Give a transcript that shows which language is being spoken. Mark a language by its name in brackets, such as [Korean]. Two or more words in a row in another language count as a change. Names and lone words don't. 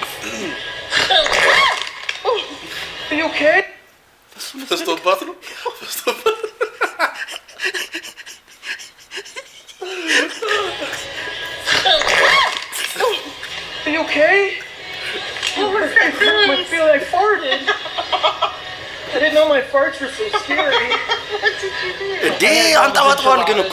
[Amharic] ፈስቶባት ነው [English] Are you okay? I feel like farted. I didn't know my farts were so scary. [Amharic] እንዴ አንጠባጥቧል ግን እኮ